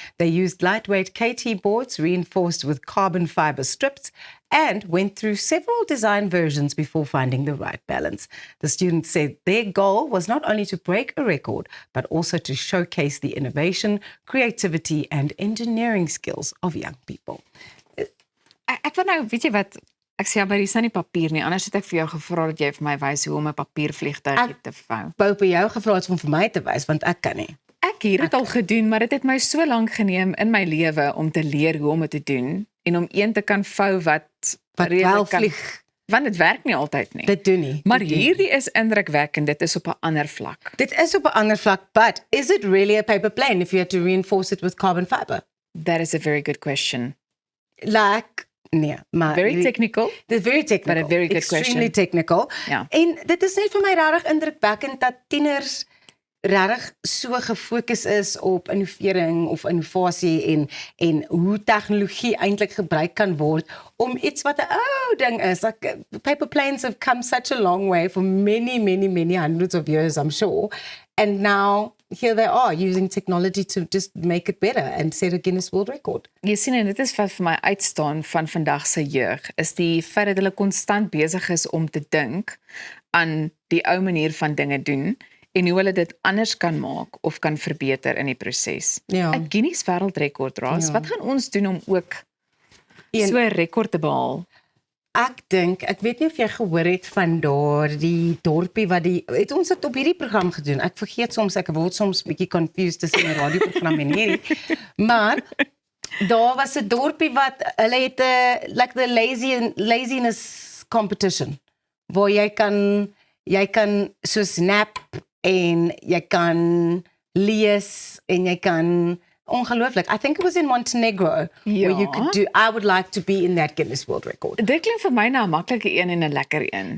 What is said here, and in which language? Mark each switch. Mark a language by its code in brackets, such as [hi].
[en] They used lightweight KT boards reinforced with carbon fiber strips and went through several design versions before finding the right balance. The students said their goal was not only to break a record, but also to showcase the innovation, creativity and engineering skills of young people. [af] Ek wil nou, weet jy wat, ek sê by die nie papier nie, anders het ek vir jou gevra dat jy vir my wys hoe om 'n papiervliegtuig te vou. Wou by jou gevra het om vir my te wys, want ek kan nie. Ek hier het al gedoen, maar dit het my so lank geneem in my lewe om te leer hoe om dit te doen en om een te kan vou wat wel vlieg. Want dit werk nie altyd nie. Dit doen nie. Maar hierdie is indrukwekkend, dit is op 'n ander vlak. Dit is op 'n ander vlak, [en] but is it really a paper plane if you had to reinforce it with carbon fiber? That is a very good question. [af] Nee, maar [en] Very technical. [af] Dit is [en] very technical. But a very good Extremely question. technical. [af] Ja. En dit is net vir my regtig indrukwekkend dat tieners regtig so gefokus is op innovering of innovasie en hoe tegnologie eintlik gebruik kan word om iets wat 'n ou ding is. [en] Like, paper planes have come such a long way for many hundreds of years, I'm sure. And now here they are using technology to just make it better and set a Guinness World Record. [af] Jy sien, en dit is wat vir my uitstaan van vandag se jeug, is die feit dat hulle konstant besig is om te dink aan die ou manier van dinge doen en hoe hulle dit anders kan maak of kan verbeter in die proses. Ja. 'n Guinness wêreldrekord, Ras. Ja. Wat gaan ons doen om ook Een- so 'n rekord te behaal? Ek weet nie of jy gehoor het van daardie dorpie wat het ons dit op hierdie program gedoen. Ek vergeet soms, ek word soms bietjie confused tussen 'n radioprogram en hierdie. Maar daar was 'n dorpie wat hulle het 'n [en] like the laziness competition [af] waar jy kan so snap en jy kan lees en jy kan ongelooflik. [en] I think it was in Montenegro where you could do. I would like to be in that Guinness World Record. [af] Dit klink vir my na 'n maklike een en 'n lekker een.